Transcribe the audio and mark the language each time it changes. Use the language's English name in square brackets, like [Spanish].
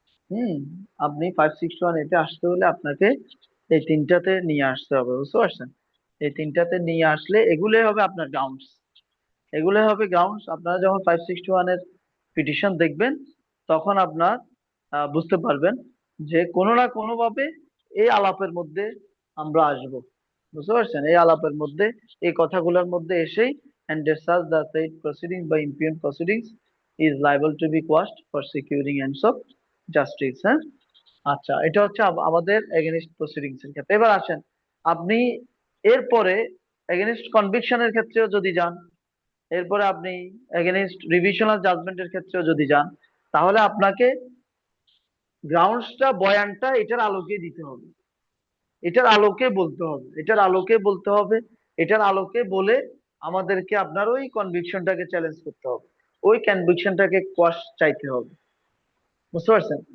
[Bangla] হুম, আপনি 561 এতে আসতে হলে আপনাকে এই তিনটাতে নিয়ে আসতে হবে। বুঝতে পারছেন? এই তিনটাতে নিয়ে আসলে এগুলোই হবে আপনার গ্রাউন্ডস, এগুলোই হবে গ্রাউন্ডস। আপনারা যখন 561 এর পিটিশন দেখবেন, তখন আপনার বুঝতে পারবেন যে কোনো না কোনো ভাবে এই আলাপের মধ্যে আমরা আসব। বুঝতে পারছেন? এই আলাপের মধ্যে, এই কথাগুলোর মধ্যে এসেই [English] and such the said proceedings by impugned proceedings is liable to be quashed for securing ends of justice। [Bangla] হ্যাঁ, আচ্ছা, এটা হচ্ছে আমাদের এগেনস্ট প্রসিডিংস এর ক্ষেত্রে। এবার আসেন আপনি এরপরে এগেনস্ট কনভিকশনের ক্ষেত্রেও যদি যান, এরপরে আপনি এগেনস্ট রিভিশনাল জাজমেন্টের ক্ষেত্রেও যদি যান, তাহলে আপনাকে গ্রাউন্ডসটা, বয়ানটা এটার আলোকে দিতে হবে, এটার আলোকে বলতে হবে, এটার আলোকে বলতে হবে, এটার আলোকে বলে আমাদেরকে আপনার ওই কনভিকশনটাকে চ্যালেঞ্জ করতে হবে, ওই কনভিকশনটাকে কোয়াশ চাইতে হবে। বুঝতে পারছেন?